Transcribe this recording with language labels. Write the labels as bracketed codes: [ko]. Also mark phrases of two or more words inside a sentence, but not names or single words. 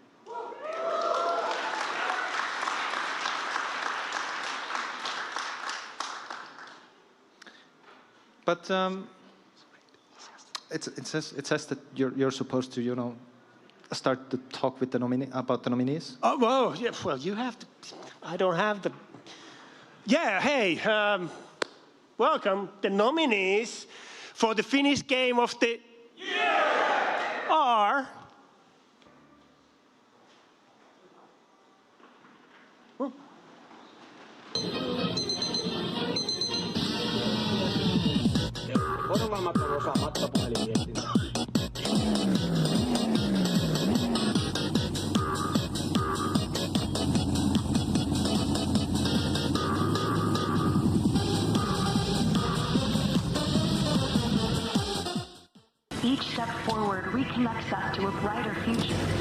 [en] But it says that you're supposed to start to talk with about the nominees. Oh well, yeah. Well, you have to. I don't have the. Yeah. Hey. Welcome. The nominees for the Finnish Game of the Year are. [fi] Korvaamaton osa matkapuhelinviestintää. [en] Each step forward reconnects us to a brighter future.